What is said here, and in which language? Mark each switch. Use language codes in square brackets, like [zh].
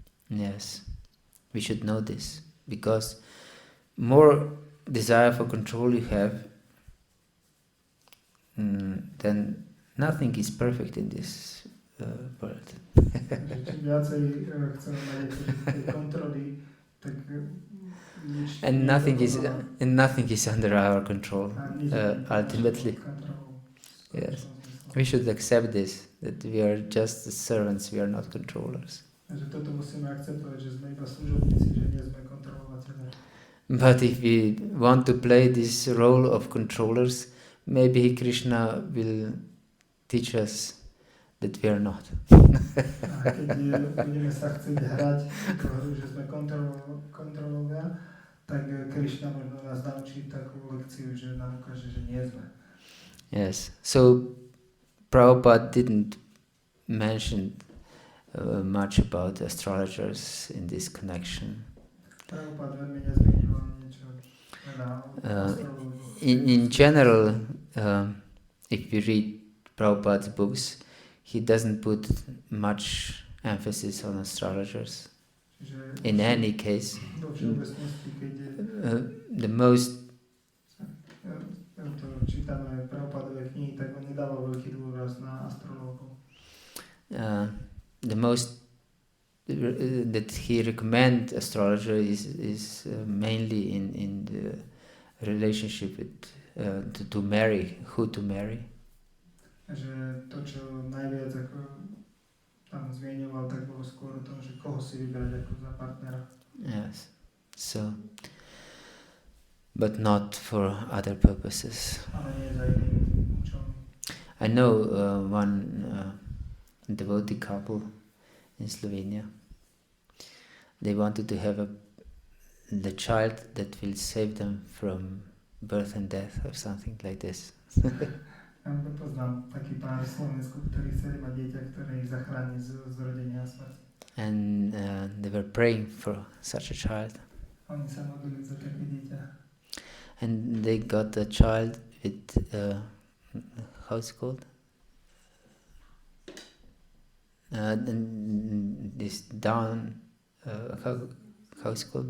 [en] Yes, we should know this, because more desire for control you have, then nothing is perfect in this world. [sk] Čím viacej chceme mať tej kontroly, tak nič [en] And [sk] nie je [en] nothing is under our control. Ultimately, yes, we should accept this, that we are just the servants, we are not controllers. [sk] Takže toto musíme akceptovať, že sme iba služobníci, že nie sme kontrolovateľe. [en] But if we want to play this role of controllers, maybe Krishna will teach us that we are not. [sk] A keď budeme sa chcieť hrať toho, že sme kontrolovia, tak Krishna možno nás naučí takú lekciu, že nám ukáže, že nie sme. [en] Yes. So Prabhupada didn't mention much about astrologers in this connection. [sk] Prabhupada veľmi nezmienil niečo veľa o astrológii. [en] In general, if you read Prabhupada's books, he doesn't put much emphasis on astrologers. In any case, [sk] Vo všeobecnosti, keď [en] the most [sk] to čítame Prabhupádové knihy, tak on nedával veľký dôraz na astrológov. [en] the most that he recommend astrologer is mainly in the relationship with to marry, who to marry. [sk] Že to, čo najviac ako tam zmieňoval, tak bolo skôr o tom, že koho si vybrať ako za partnera. [en] Yes. So, but not for other purposes. [sk] Ale nie za iným účelom. [en] I know one devotee couple in Slovenia. They wanted to have the child that will save them from birth and death or something like this. [sk] Ja poznám taký pár v Slovensku, ktorí chceli mať dieťa, ktoré ich zachráni z rodenia a smrti. [en] And they were praying for such a child. [sk] Oni sa modlili za také dieťa. [en] And they got a child with, how it's called? This Down, how it's called?